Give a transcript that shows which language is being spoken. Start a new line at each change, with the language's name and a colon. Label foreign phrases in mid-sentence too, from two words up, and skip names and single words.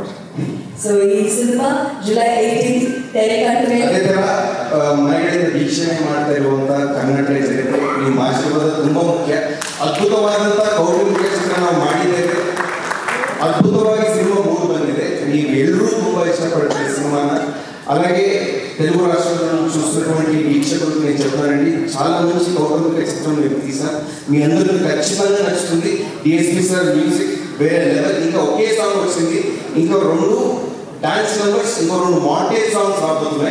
Kannada: ಸೊ ಈ ಸಿನಿಮಾ ಜುಲೈ 18 ತೆರೆ ಕಂಡ ಅದೇ ಥರ ಮನೆಗಳಿಂದ ವೀಕ್ಷಣೆ ಮಾಡ್ತಾ ಇರುವಂಥ ಕನ್ನಡ ಜನತೆ ನಿಮ್ಮ ಆಶೀರ್ವಾದ ತುಂಬ ಮುಖ್ಯ. ಅದ್ಭುತವಾದಂಥ ಕೌಟುಂಬಿಕ ಚಿತ್ರ ನಾವು ಮಾಡಿದ್ದೇವೆ. ಅದ್ಭುತವಾಗಿ ಸಿನಿಮಾ ಮೂಡಿ ಬಂದಿದೆ. ನೀವೆಲ್ಲರೂ ತುಂಬ
Telugu: ఇష్టపడుతున్న సినిమాನ. అలాగే తెలుగు రాష్ట్రాలను చూస్తున్నటువంటి వీక్షకులకు నేను చెప్తానండి, చాలా మంచి కౌటుంబిక చిత్రం మీరు తీసారు. మీ అందరికీ ఖచ్చితంగా నచ్చుతుంది. DSP
English: sir music
Telugu: వేరే లెవెల్. ఇంకా ఒకే సాంగ్ వచ్చింది, ఇంకా 2
English: dance numbers,
Telugu: ఇంకో 2
English: montage songs
Telugu: రాబోతున్నాయి.